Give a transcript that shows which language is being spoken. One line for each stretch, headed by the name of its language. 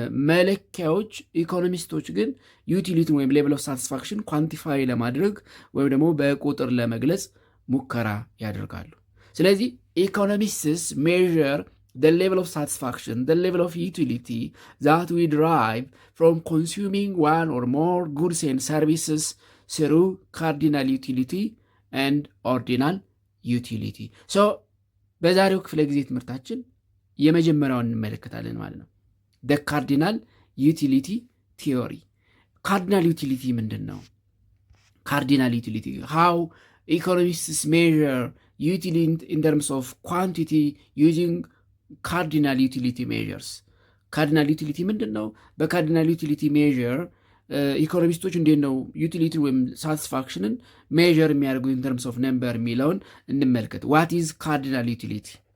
Amharic: መለኪያዎች ኢኮኖሚስቶች ግን ዩቲሊቲን ወይም ሌቭል ኦፍ ሳቲስፋክሽን ኳንቲፋይ ለማድረግ ወይም ደግሞ በቁጥር ለመግለጽ ሙከራ ያደርጋሉ። ስለዚህ ኢኮኖሚስትስ ሜዥር
English: the level of satisfaction, the level of utility that we derive from consuming one or more goods and services through cardinal utility and ordinal utility.
Amharic: So በዛሬው ክፍለ ጊዜ ትምህርታችን የመጀመሪያውን እንመለከታለን ማለት ነው።
English: the cardinal utility theory.
Amharic: cardinal utility ምንድን ነው?
English: cardinal utility, how economists measure utility in terms of quantity using
Amharic: ካርዲናል ዩቲሊቲ ሜዥርስ። ካርዲናል ዩቲሊቲ ምንድን ነው? በካርዲናል ዩቲሊቲ ሜዥር ኢኮኖሚስቶች እንዴት ነው ዩቲሊቲ ወይም ሳቲስፋክሽንን ሜዥር የሚያደርጉ ኢን ተርምስ ኦፍ ነምበር የሚለውን እንመልከት። ዋት ኢዝ ካርዲናል ዩቲሊቲ?